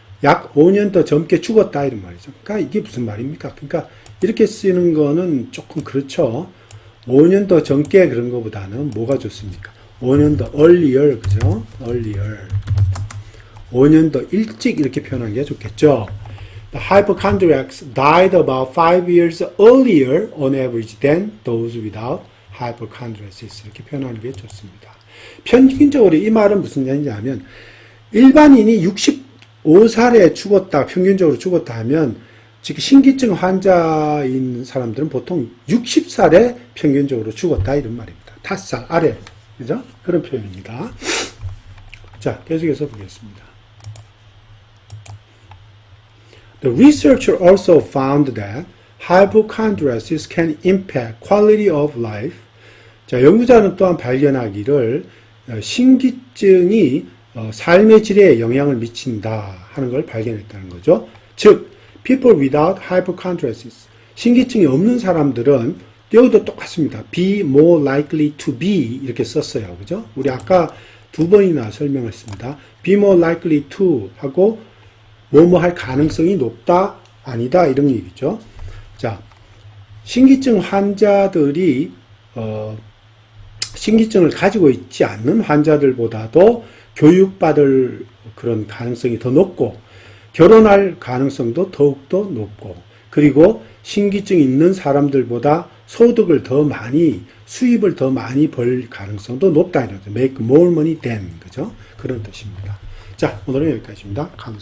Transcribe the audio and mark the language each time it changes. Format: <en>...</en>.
<ko>약 5년 더 젊게 죽었다 이런 말이죠. 그러니까 이게 무슨 말입니까? 그러니까 이렇게 쓰는 거는 조금 그렇죠. 5년 더 젊게 그런 것보다는 뭐가 좋습니까? 5년 더 earlier 그죠? earlier 5년 더 일찍 이렇게 표현하는 게 좋겠죠.</ko> <en>The hypochondriacs died about 5 years earlier on average than those without hypochondriasis</en> <ko>이렇게 표현하는 게 좋습니다. 평균적으로 이 말은 무슨 얘기냐면 일반인이 65살에 죽었다 평균적으로 죽었다 하면 즉 신기증 환자인 사람들은 보통 60살에 평균적으로 죽었다 이런 말입니다. 5살 아래 그죠? 그런 표현입니다. 자 계속해서 보겠습니다.</ko> <en>The researcher also found that hypochondriasis can impact quality of life.</en> <ko>자, 연구자는 또한 발견하기를 신기증이 삶의 질에 영향을 미친다 하는 걸 발견했다는 거죠. 즉,</ko> <en>people without hypochondriasis,</en> <ko>신기증이 없는 사람들은 여기도 똑같습니다.</ko> <en>be more likely to be</en> <ko>이렇게 썼어요. 그죠? 우리 아까 두 번이나 설명했습니다.</ko> <en>be more likely to</en> <ko>하고 뭐뭐 할 가능성이 높다, 아니다 이런 얘기죠. 자, 신기증 환자들이 신기증을 가지고 있지 않는 환자들보다도 교육받을 그런 가능성이 더 높고 결혼할 가능성도 더욱더 높고 그리고 신기증이 있는 사람들보다 소득을 더 많이 수입을 더 많이 벌 가능성도 높다 이러죠.</ko> <en>make more money than</en> <ko>그죠? 그런 뜻입니다. 자, 오늘은 여기까지입니다. 감사합니다.</ko>